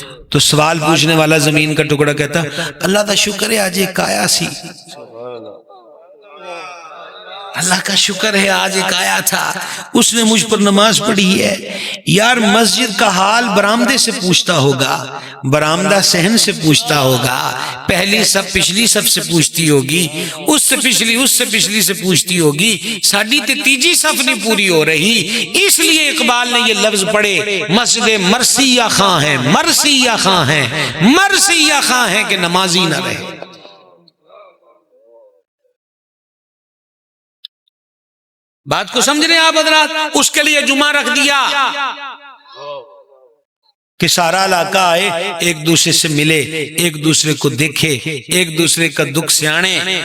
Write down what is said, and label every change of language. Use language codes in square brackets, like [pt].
[ur] تو سوال پوچھنے والا زمین کا ٹکڑا کہتا [pa] اللہ دا شکر ہے آج ایک آیا سی، [ur] اللہ کا شکر ہے آج ایک آیا تھا، اس نے مجھ پر نماز پڑھی ہے. یار مسجد کا حال برآمدے سے پوچھتا ہوگا، برآمدہ صحن سے پوچھتا ہوگا، پہلی سب پچھلی سب سے پوچھتی ہوگی، اس سے پچھلی سے پوچھتی ہوگی. [pa] ساڈی تے تیجی صف نہیں پوری ہو رہی. [ur] اس لیے اقبال نے یہ لفظ پڑھے مسجد مرثیہ خاں ہے، مرثیہ خاں ہے، مرثیہ خاں ہے کہ نمازی نہ رہے. بات کو سمجھ رہے ہیں آپ حضرات؟ اس کے لیے جمعہ رکھ دیا کہ سارا علاقہ آئے، ایک دوسرے سے ملے، ایک دوسرے کو دیکھے، ایک دوسرے کا دکھ سیانے.